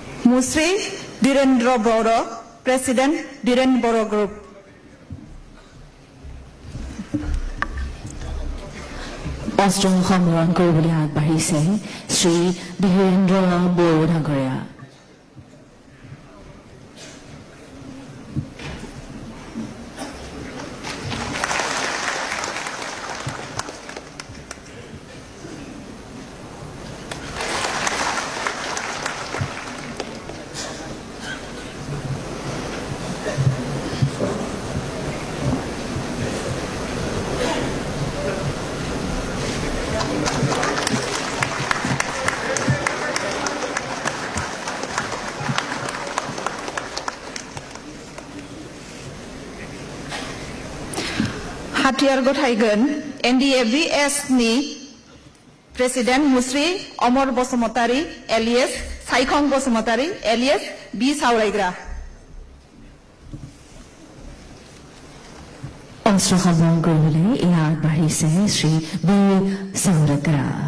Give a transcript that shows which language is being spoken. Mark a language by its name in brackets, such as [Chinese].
[Bodo] मुस्रि धीरेन्द्र बर, प्रेसिडेंट धीरेन्द्र बर ग्रुप। [Assamese] অস্ত্ৰ সম্বৰণ কৰিবলৈ আগবাঢ়িছে শ্ৰী ধীৰেন্দ্ৰ বড়ো ডাঙৰীয়া। [Bodo] हाथियार गथायगोन NDA-BS नि प्रेसिडेंट मुस्रि अमर बसुमतारी एलियास साइखं बसुमतारी एलियास बी सावरायग्रा [Assamese] অস্ত্ৰ সম্বৰণ কৰিবলৈ এয়া আগবাঢ়িছে শ্ৰী বি চাউৰাগ্ৰা